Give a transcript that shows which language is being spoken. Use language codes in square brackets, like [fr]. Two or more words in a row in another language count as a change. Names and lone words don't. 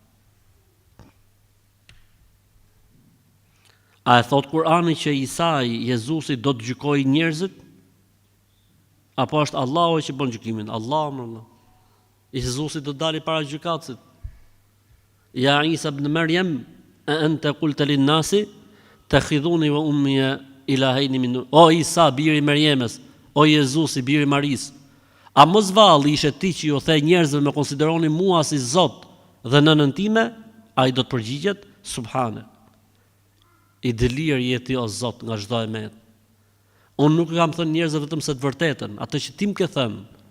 [sq] A e thot Kur'ani që Isai, Jezusi, do të gjykojë njerëzit? Apo është Allahu që bën gjykimin? Allah. Jezusi do dali para gjykatësit. [ar] يا عيسى ابن مريم أأنت قلت للناس اتخذوني وأمي إلهين من. [sq] O Isa, biri i Maryamës, o Jezusi, biri i Maris. A mos valli ishe ti që ju the njerëzve me konsideroni mua si Zot dhe nënën time? Ai do të përgjigjet, subhane. I dëlir jeti o Zot nga çdo emet. Unë nuk kam thënë njerëzve vetëm se të vërtetën, atë që ti më ke thënë.